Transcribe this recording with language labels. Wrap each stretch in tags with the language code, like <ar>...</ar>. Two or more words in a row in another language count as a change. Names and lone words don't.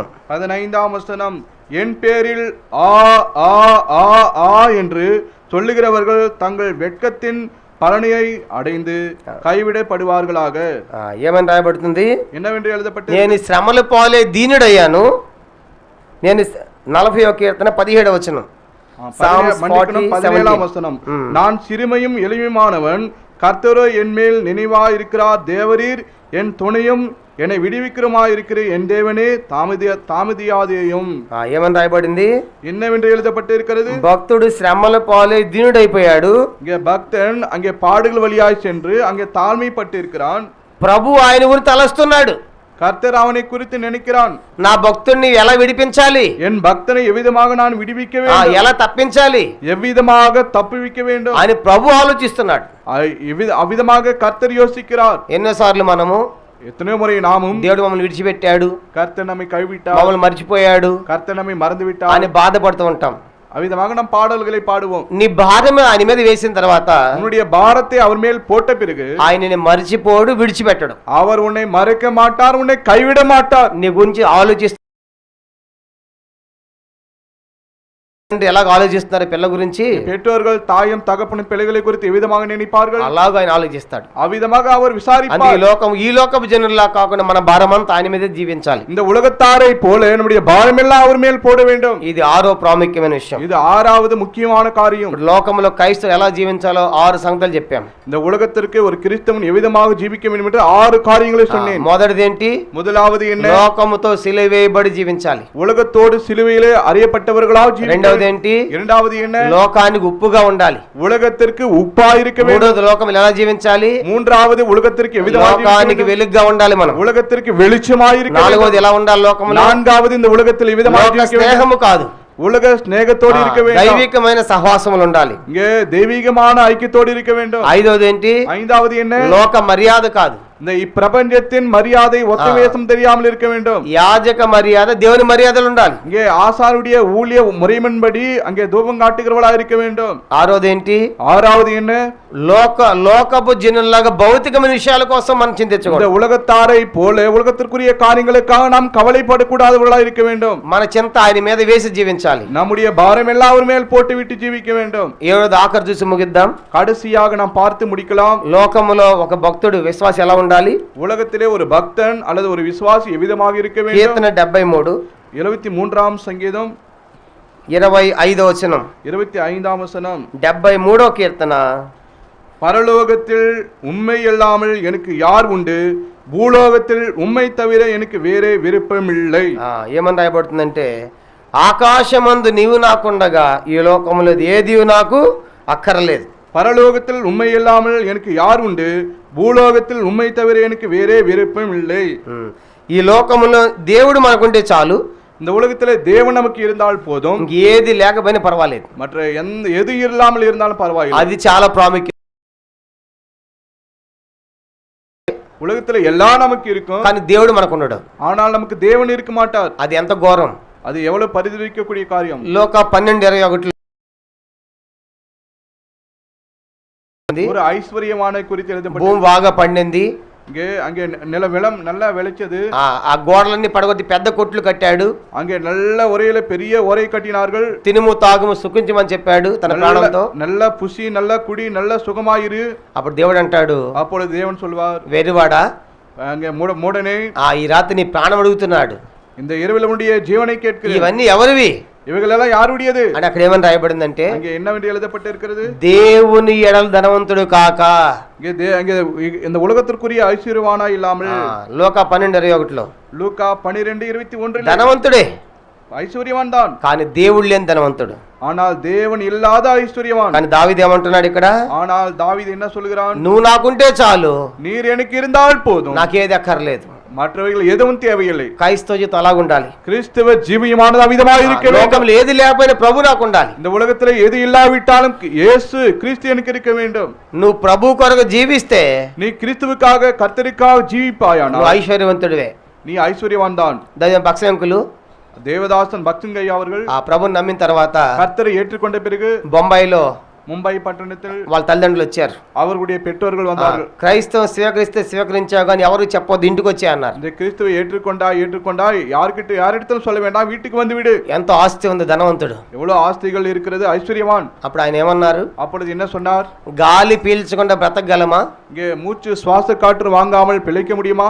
<ta>15 வசனம், என் பேரில் ஆ ஆ ஆ ஆ என்று சொல்லுகிறவர்கள் தங்கள் வெட்கத்தின் பலனையை அடைந்து கைவிடப்படுவார்களாக.</ta> <te>ఏమని రాయబడుతుంది?</te> <ta>என்னவென்று எழுதப்பட்டு,</ta> <te>నేను శ్రమల పాలే దీనుడయ్యాను. నేను 40వ కీర్తన 17వ వచనం,</te> <ta>17 வசனம், நான் சிறுமையும் எளிமையானவன், கர்த்தரோ என் மேல் நினைவாய் இருக்கிறார், தேவரீர் என் துணையும் என்னை விடுவிக்கிறமாயிருக்கிற என் தேவனே தாமதியாதேயும்.</ta> <te>ఏమని రాయబడింది?</te> <ta>என்னவென்று எழுதப்பட்டு இருக்கிறது?</ta> <te>భక్తుడు శ్రమల పాలే దీనుడైపోయాడు.</te> <ta>இங்கே பக்தன் அங்கே பாடுகள் வழியாய் சென்று அங்கே தாழ்மைப்பட்டு இருக்கிறான்.</ta> <te>ప్రభు ఆయన గురించి తలస్తున్నాడు.</te> <ta>கர்த்தர் அவனை குறித்து நினைக்கிறான்.</ta> <te>నా భక్తుడిని ఎలా విడిపించాలి?</te> <ta>என் பக்தனை எவ்விதமாக நான் விடுவிக்க வேண்டும்,</ta> <te>ఎలా తప్పించాలి,</te> <ta>எவ்விதமாக தப்புவிக்க வேண்டும்</ta> <te>అని ప్రభు ఆలోచిస్తున్నాడు.</te> <ta>அவ்விதமாக கர்த்தர் யோசிக்கிறார்.</ta> <te>ఎన్నోసార్లు మనము</te> <ta>எத்தனையோ முறை நாமும்</ta> <te>దేవుడు మమ్మల్ని విడిచిపెట్టాడు,</te> <ta>கர்த்தர் நம்மை கைவிட்டார்,</ta> <te>మమ్మల్ని మర్చిపోయాడు,</te> <ta>கர்த்தர் நம்மை மறந்து விட்டார்</ta> <te>అని బాధపడుతూ ఉంటాం.</te> <ta>அவ்விதமாக நாம் பாடல்களை பாடுவோம்.</ta> <te>నీ భారమే ఆయన మీద వేసిన తర్వాత</te> <ta>உன்னுடைய பாரத்தை அவர் மேல் போட்ட பிறகு</ta> <te>ఆయనని మర్చిపోడు, విడిచిపెట్టడు.</te> <ta>அவர் உன்னை மறைக்க மாட்டார், உன்னை கைவிட மாட்டார்.</ta> <te>నీ గురించి ఆలోచిస్తూ ఎలాగ ఆలోచిస్తున్నారు పిల్ల గురించి?</te> <ta>பெற்றோர்கள் தாயும் தகப்பனும் பிள்ளைகளை குறித்து எவ்விதமாக நினைப்பார்கள்,</ta> <te>అలాగ ఆయన ఆలోచిస్తాడు.</te> <ta>அவ்விதமாக அவர்</ta> <te>అంటే</te> <ta>விசாரிப்பார்.</ta> <te>ఈ లోకపు జనుల్లా కాకుండా మన భారమంతా ఆయన మీద జీవించాలి.</te> <ta>இந்த உலகத்தாரை போல நம்முடைய பாரமெல்லாம் அவர் மேல் போட வேண்டும்.</ta> <te>ఇది 6వ ప్రాముఖ్యమైన విషయం.</te> <ta>இது 6வது முக்கியமான காரியம்.</ta> <te>ఇప్పుడు లోకంలో క్రైస్తవులు ఎలా జీవించాలో 6 సంగతులు చెప్పాం.</te> <ta>இந்த உலகத்திற்கு ஒரு கிறிஸ்தவன் எவ்விதமாக ஜீவிக்க வேண்டும் என்று 6 காரியங்களை சொன்னேன்.</ta> <te>మొదటిది ఏంటి?</te> <ta>முதலாவது என்ன?</ta> <te>లోకముతో సిలువేయబడి జీవించాలి.</te> <ta>உலகத்தோடு சிலுவையிலே அறியப்பட்டவர்களாக ஜீவிக்க.</ta> <te>ఏంటి?</te> <ta>இரண்டாவது என்ன?</ta> <te>లోకానికి ఉప్పుగా ఉండాలి.</te> <ta>உலகத்திற்கு உப்பா இருக்க வேண்டும்.</ta> <te>మూడోది లోకం ఎలా జీవించాలి?</te> <ta>மூன்றாவது உலகத்திற்கு எவ்விதமாக</ta> <te>లోకానికి వెలుగుగా ఉండాలి మనం.</te> <ta>உலகத்திற்கு வெளிச்சமாய் இருக்க வேண்டும்.</ta> <te>నాలుగోది ఎలా ఉండాలి లోకంలో?</te> <ta>நான்காவது இந்த உலகத்தில் எவ்விதமாக இருக்க வேண்டும்.</ta> <te>స్నేహము కాదు,</te> <ta>உலக ஸ்நேகத்தோடு இருக்க வேண்டும்.</ta> <te>దైవికమైన సహవాసములు ఉండాలి.</te> <ta>இங்கே தெய்வீகமான ஐக்கியத்தோடு இருக்க வேண்டும்.</ta> <te>ఐదోది ఏంటి?</te> <ta>ஐந்தாவது என்ன?</ta> <te>లోక మర్యాద కాదు,</te> <ta>இந்த இப்பிரபஞ்சத்தின் மரியாதை ஒத்தவேசம் தெரியாமல் இருக்க வேண்டும்.</ta> <te>యాజక మర్యాద, దేవుని మర్యాదలు ఉండాలి.</te> <ta>இங்கே ஆசாருடைய ஊழிய முறைமன்படி அங்கே தூபம் காட்டுகிறவளா இருக்க வேண்டும்.</ta> <te>ఆరోది ఏంటి?</te> <ta>ஆறாவது என்ன?</ta> <te>లోకపు జనుల్లాగా భౌతికమైన విషయాల కోసం మనం చింతించకూడదు.</te> <ta>இந்த உலகத்தாரை போல உலகத்திற்குரிய காரியங்களுக்காக நாம் கவலைப்படக்கூடாதவர்களா இருக்க வேண்டும்.</ta> <te>మన చింత ఆయన మీద వేసి జీవించాలి.</te> <ta>நம்முடைய பாரம் எல்லாம் அவர் மேல் போட்டு விட்டு ஜீவிக்க வேண்டும்.</ta> <te>ఏడోది ఆఖరి చూసి ముగిద్దాం.</te> <ta>கடைசியாக நாம் பார்த்து முடிக்கலாம்.</ta> <te>లోకములో ఒక భక్తుడు విశ్వాసి ఎలా ఉండాలి?</te> <ta>உலகத்திலே ஒரு பக்தன் அல்லது ஒரு விசுவாசி எவ்விதமாக இருக்க வேண்டும்?</ta> <te>కీర్తన 73</te> <ta>73 சங்கீதம்</ta> <te>25వ వచనం,</te> <ta>25 வசனம்,</ta> <te>73వ కీర్తన,</te> <ta>பரலோகத்தில் உம்மை இல்லாமல் எனக்கு யார் உண்டு, பூலோகத்தில் உம்மை தவிர எனக்கு வேறே விருப்பமில்லை.</ta> <te>ఏమని రాయబడుతుందంటే, ఆకాశమందు నీవు నాకుండగా ఈ లోకములో ఏది నాకు అక్కరలేదు.</te> <ta>பரலோகத்தில் உம்மை இல்லாமல் எனக்கு யார் உண்டு, பூலோகத்தில் உம்மை தவிர எனக்கு வேறே விருப்பம் இல்லை.</ta> <te>ఈ లోకములో దేవుడు మనకుంటే చాలు.</te> <ta>இந்த உலகத்திலே தேவன் நமக்கு இருந்தால் போதும்,</ta> <te>ఏది లేకపోయినా పర్వాలేదు.</te> <ta>மற்ற எது இல்லாமல் இருந்தாலும் பரவாயில்லை.</ta> <te>అది చాలా ప్రాముఖ్యం.</te> <ta>உலகத்துல எல்லாம் நமக்கு இருக்கும்,</ta> <te>కానీ దేవుడు మనకున్నాడు.</te> <ta>ஆனால் நமக்கு தேவன் இருக்க மாட்டார்.</ta> <te>అది ఎంత ఘోరం!</te> <ta>அது எவ்வளவு பரிதவிக்கக்கூடிய காரியம்.</ta> <te>లోక 12:21</te> <ta>ஒரு ஐஸ்வர்யமான குறித்து எழுதப்பட்டது.</ta> <te>భూమి బాగా పండింది,</te> <ta>அங்கே நிலம் நல்லா விளைச்சது.</ta> <te>ఆ గోడలన్నీ పడగొట్టి పెద్ద కొట్లు కట్టాడు.</te> <ta>அங்கே நல்ல ஒரேல பெரிய ஒரே கட்டினார்கள்.</ta> <te>తినుము తాగుము సుఖించమని చెప్పాడు తన ప్రాణంతో.</te> <ta>நல்ல புசி நல்ல குடி நல்ல சுகமாயிரு.</ta> <te>అప్పుడు దేవుడు అంటాడు,</te> <ta>அப்பொழுது தேவன் சொல்வார்,</ta> <te>వెరివాడా,</te> <ta>அங்கே மூடனே,</ta> <te>ఈ రాత్రి నీ ప్రాణం అడుగుతున్నాడు,</te> <ta>இந்த இரவில் உன்னுடைய ஜீவனை கேட்கிறேன்.</ta> <te>ఇవన్నీ ఎవరివి</te> <ta>இவைகளெல்லாம் யாருடையது</ta> <te>అని అక్కడ ఏమని రాయబడిందంటే,</te> <ta>அங்கே என்னவென்று எழுதப்பட்டிருக்கிறது?</ta> <te>దేవుని ఎడల ధనవంతుడు కాక.</te> <ta>அங்கே இந்த உலகத்திற்குரிய ஐஸ்வர்யவானா இல்லாமல்.</ta> <te>లోక 12:21</te> <ta>லூக்கா 12:21</ta> <te>ధనవంతుడే,</te> <ta>ఐశ్వర్యవాన్ தான்,</ta> <te>కానీ దేవుడు లేని ధనవంతుడు.</te> <ta>ஆனால் தேவன் இல்லாத ஐஸ்வர்யவான்.</ta> <te>కానీ దావీదు ఏమంటున్నాడు ఇక్కడ?</te> <ta>ஆனால் தாவீது என்ன சொல்கிறான்?</ta> <te>నువ్వు నాకుంటే చాలు,</te> <ta>நீர் எனக்கு இருந்தால் போதும்,</ta> <te>నాకేది అక్కర్లేదు.</te> <ta>மற்றவைகள் எதுவும் தேவையில்லை.</ta> <te>క్రైస్తవ జీవితం అలాగ ఉండాలి.</te> <ta>கிறிஸ்தவ ஜீவியமானது அவ்விதமாக இருக்க வேண்டும்.</ta> <te>లోకంలో ఏది లేకపోయినా ప్రభు నాకు ఉండాలి.</te> <ta>இந்த உலகத்திலே எது இல்லாவிட்டாலும் இயேசு கிறிஸ்து எனக்கு இருக்க வேண்டும்.</ta> <te>నువ్వు ప్రభు కొరకు జీవిస్తే</te> <ta>நீ கிறிஸ்துவுக்காக கர்த்தருக்காக ஜீவிப்பாயானால்</ta> <te>నువ్వు ఐశ్వర్యవంతుడివే.</te> <ta>நீ ஐஸ்வர்யவான் தான்.</ta> <te>దైవం పక్షంకులు</te> <ta>தேவதாசன் பக்தங்கய்யா அவர்கள்</ta> <te>ఆ ప్రభుని నమ్మిన తర్వాత</te> <ta>கர்த்தரை ஏற்றுக்கொண்ட பிறகு</ta> <te>బొంబాయిలో</te> <ta>மும்பை பட்டணத்தில்</ta> <te>వాళ్ళ తల్లిదండ్రులు వచ్చారు.</te> <ta>அவர்களுடைய பெற்றோர்கள் வந்தார்கள்.</ta> <te>క్రైస్తవం స్వీకరిస్తే స్వీకరించావు కానీ ఎవరు చెప్పొద్దు, ఇంటికి వచ్చే అన్నారు.</te> <ta>இந்த கிறிஸ்துவை ஏற்றுக்கொண்டா யாரிடத்திலும் சொல்ல வேண்டாம், வீட்டுக்கு வந்து விடு.</ta> <te>ఎంతో ఆస్తి ఉంది, ధనవంతుడు.</te> <ta>எவ்வளவு ஆஸ்திகள் இருக்கிறது, ஐஸ்வர்யவான்.</ta> <te>అప్పుడు ఆయన ఏమన్నారు?</te> <ta>அப்பொழுது என்ன சொன்னார்?</ta> <te>గాలి పీల్చకుండా బ్రతకగలమా?</te> <ta>இங்கே மூச்சு சுவாச காற்று வாங்காமல் பிழைக்க முடியுமா?</ta>